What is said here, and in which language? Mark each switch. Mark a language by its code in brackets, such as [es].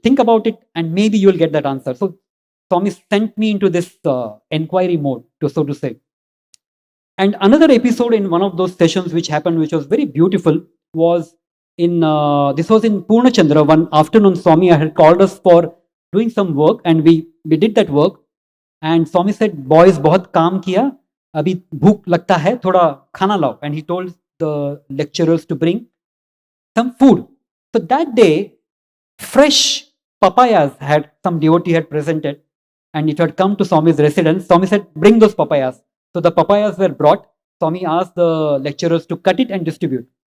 [en] Think about it and maybe you will get that answer. So Swami sent me into this inquiry mode, so to say. And another episode in one of those sessions which happened, which was very beautiful, was in this was in Purnachandra. One afternoon, Swami had called us for doing some work, and we did that work. And Swami said, "Boys, [hi] बहुत काम किया, अभी भूख लगता है, थोड़ा खाना लाओ." [en] And he told the lecturers to bring some food. So that day, fresh papayas had some devotee had presented, and it had come to Swami's residence. Swami said, "Bring those papayas." So the papayas were brought. Swami asked the lecturers to cut it and distribute.